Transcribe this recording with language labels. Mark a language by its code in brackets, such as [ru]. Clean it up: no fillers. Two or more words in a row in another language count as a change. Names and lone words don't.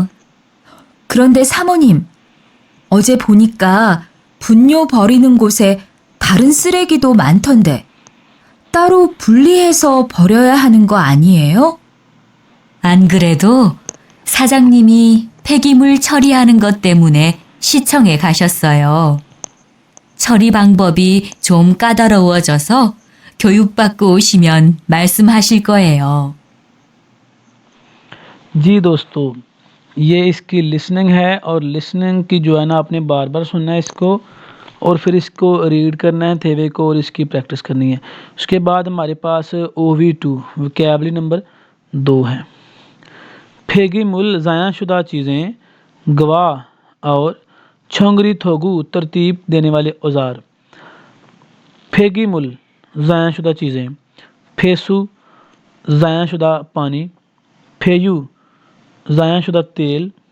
[ko] 그런데 사모님, 어제 보니까 분뇨 버리는 곳에 다른 쓰레기도 많던데 따로 분리해서 버려야 하는 거 아니에요? 안 그래도 사장님이 폐기물 처리하는 것 때문에 시청에 가셨어요. 처리 방법이 좀 까다로워져서 교육받고 오시면 말씀하실 거예요. [ur] جی دوستو یہ اس کی لسننگ ہے اور لسننگ کی جو ہے نا آپ نے بار بار سننا ہے اس کو اور پھر اس کو ریڈ کرنا ہے تھیوے کو اور اس کی پریکٹس کرنی ہے اس کے بعد ہمارے پاس OV2 [en] vocabulary number [ur] 2 ہے [ko] 폐기물 [ur] ضائع شدہ چیزیں گواہ اور [ko] 정리 도구 [ur] ترتیب دینے والے اوزار [ko] 폐기물 [ur] ضائع شدہ چیزیں پھیسو ضائع شدہ پانی پھییو ضائع شدہ تیل